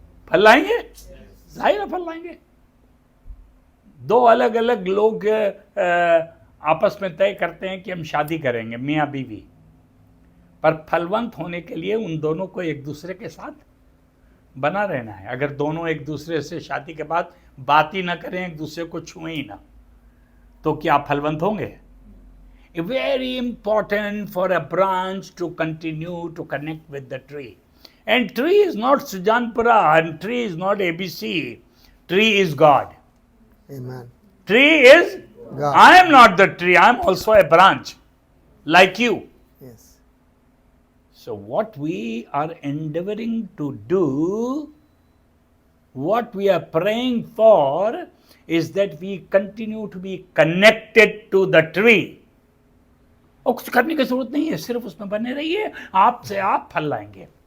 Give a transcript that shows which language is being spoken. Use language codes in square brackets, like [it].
[hi] फल लाएंगे, जाहिर है फल लाएंगे। दो अलग अलग लोग आपस में तय करते हैं कि हम शादी करेंगे, मियाँ बीवी, पर फलवंत होने के लिए उन दोनों को एक दूसरे के साथ बना रहना है। अगर दोनों एक दूसरे से शादी के बाद बात ही ना करें, एक दूसरे को छुए ही ना, तो क्या फलवंत होंगे? [en] Very important for a branch to continue to connect with the tree. And tree is not Sujanpura, and tree is not ABC. Tree is God. Amen. Tree is God. I am not the tree, I am also a branch, like you. Yes. So what we are endeavoring to do, what we are praying for, is that we continue to be connected to the tree. [hi] और कुछ करने की जरूरत नहीं है, सिर्फ उसमें बने रहिए, आपसे आप फल लाएंगे।